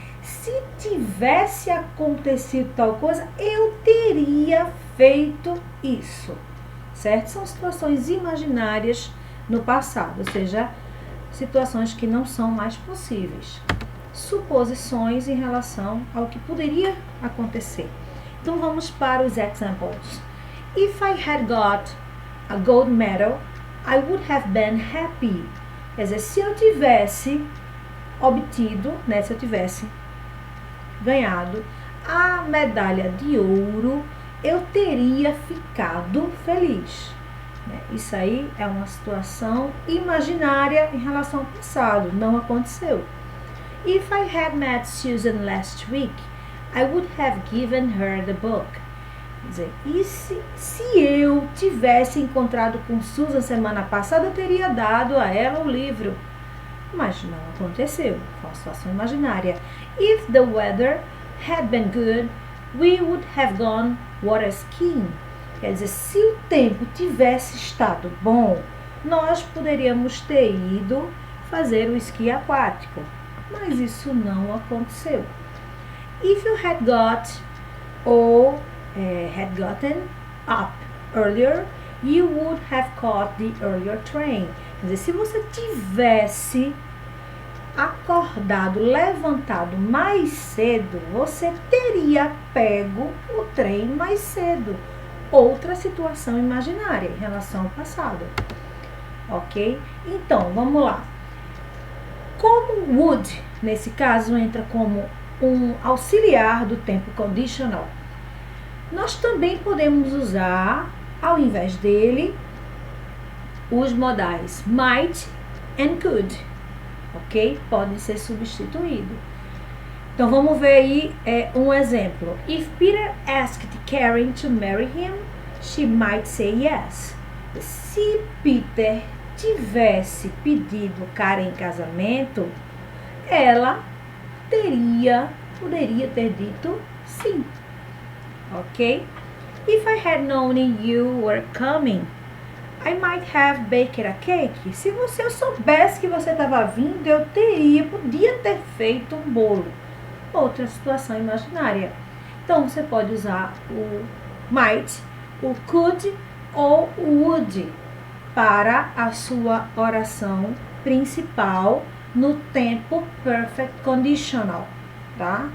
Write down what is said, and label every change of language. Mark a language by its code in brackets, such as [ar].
[pt] Se tivesse acontecido tal coisa, eu teria feito isso, certo? São situações imaginárias no passado, ou seja, situações que não são mais possíveis. Suposições em relação ao que poderia acontecer. Então, vamos para os examples. [en] If I had got a gold medal, I would have been happy. [pt] Quer dizer, se eu tivesse obtido, né, se eu tivesse ganhado a medalha de ouro, eu teria ficado feliz. Isso aí é uma situação imaginária em relação ao passado, não aconteceu. [en] If I had met Susan last week, I would have given her the book. [pt] Quer dizer, e se eu tivesse encontrado com Susan semana passada, eu teria dado a ela o livro. Mas não aconteceu, foi uma situação imaginária. [en] If the weather had been good, we would have gone water skiing. [pt] Quer dizer, se o tempo tivesse estado bom, nós poderíamos ter ido fazer o esqui aquático. Mas isso não aconteceu. [en] If you had got or had gotten up earlier, you would have caught the earlier train. [pt] Quer dizer, se você tivesse acordado, levantado mais cedo, você teria pego o trem mais cedo. Outra situação imaginária em relação ao passado, ok? Então, vamos lá. Como would, nesse caso, entra como um auxiliar do tempo conditional, nós também podemos usar, ao invés dele, os modais might and could, ok? Podem ser substituídos. Então, vamos ver aí um exemplo. [en] If Peter asked Karen to marry him, she might say yes. [pt] Se Peter tivesse pedido Karen em casamento, ela poderia ter dito sim. Ok? [en] If I had known you were coming, I might have baked a cake. [pt] Se eu soubesse que você estava vindo, eu podia ter feito um bolo. Outra situação imaginária. Então, você pode usar o might, o could ou o would para a sua oração principal no tempo perfect conditional, tá?